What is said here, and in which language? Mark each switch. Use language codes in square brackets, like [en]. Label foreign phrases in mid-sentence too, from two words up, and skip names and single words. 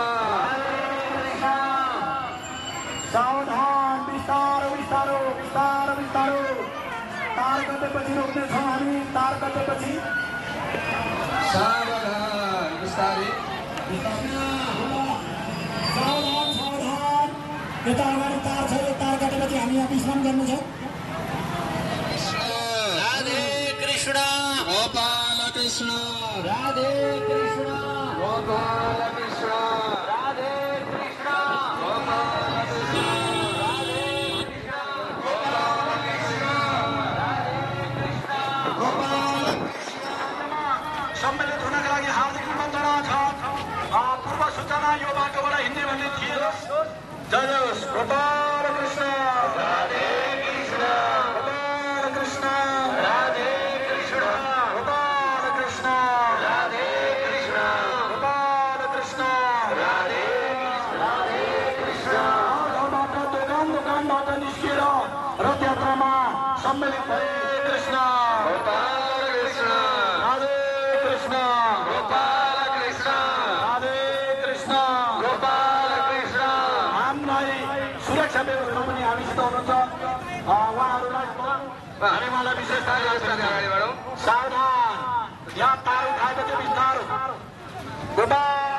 [ne] सावधान बिस्तारो बिस्तारो बिस्तारो बिस्तारो तार कटेपछि रोक्नेछौँ हामी तार कटेपछि सावधान बिस्तारै सावधान सावधान यता अगाडि तार छ यो तार कटेपछि हामी यहाँ विश्राम गर्नु छ राधे कृष्ण गोपाल कृष्ण राधे कृष्ण गोपाल कृष्ण राधे कृष्ण गोपाल कृष्ण सम्मिलित हुनका लागि हार्दिक निमन्त्रणा छ पूर्व सूचना यो बाटोबाट हिँड्ने भन्ने थियो जय होस् गोपाल कृष्ण राधे कृष्ण गोपाल कृष्ण राधे कृष्ण गोपाल कृष्ण राधे कृष्ण गोपाल कृष्ण राधे कृष्ण दोकान दोकानबाट निस्किएर रथ यात्रामा सम्मिलित भए कृष्ण गोपाल कृष्ण राधे कृष्ण गोपाल कृष्ण राधे कृष्ण गोपाल कृष्ण हामीलाई सुरक्षा व्यवस्था पनि हामीसित हुनुहुन्छ उहाँहरूलाई हामी उहाँलाई विशेष अगाडि बढौँ सावधान यहाँ तार उठाएपछि बिस्तारो गोपाल